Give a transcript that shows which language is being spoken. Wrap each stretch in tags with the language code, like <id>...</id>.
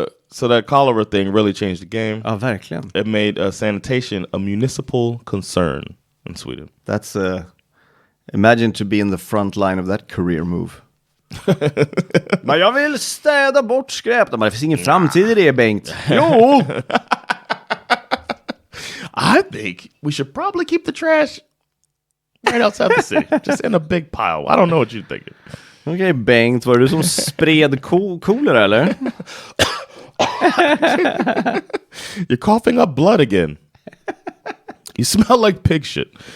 <en>So that cholera thing really changed the game.</en> <sv>Ja, verkligen.</sv> <en>It made sanitation a municipal concern in Sweden. That's imagine to be in the front line of that career move.</en> <sv>Men jag vill städa bort skräp. Men det finns ingen framtid i det, Bengt. Jo!</sv> <en>I think we should probably keep the trash right outside the city. Just in a big pile. I don't know what you're thinking.</en> <sv>Okej, Bengt. Var det du som spred kolera, eller?</sv> <en>You're coughing up blood again. You smell like pig shit.</en>